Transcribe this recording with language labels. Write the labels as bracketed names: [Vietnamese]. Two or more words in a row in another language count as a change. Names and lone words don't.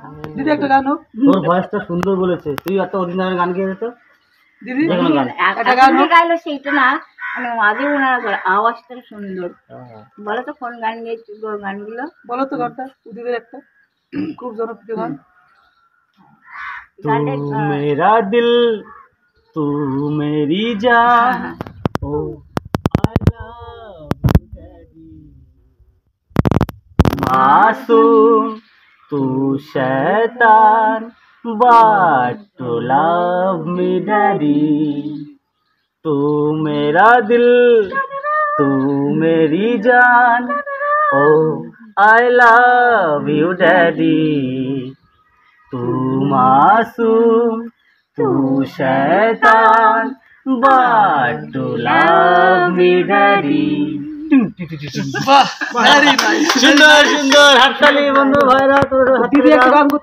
[Bangla] দিদি একটা গান হোক। তোর ভয়েসটা সুন্দর বলেছে। তুই একটা উদিত নারায়ণ গান গেয়ে দিত। দিদি যেকোনো গান। একটা গান এখন হোক। গাইলো সেইটা না, মানে মাঝে ওনার আওয়াজটা সুন্দর। বলো তো কোন গান গেয়েছি গানগুলো? বলো তো গানটা উদিদের একটা খুব জনপ্রিয় গান। [Hindi] तू मेरा दिल तू मेरी जान ओ [English] I love you daddy [Hindi] मासूम तू शैतान [English] but to love me daddy [Hindi] तू मेरा दिल तू मेरी जान ओ [English] I love you daddy [Hindi] तू मासूम तू शैतान [English] but to love me daddy বাহ very nice. [Bangla] সুন্দর সুন্দর হাততালি বন্ধু ভাইরা তোর দিদি একটা গান করতে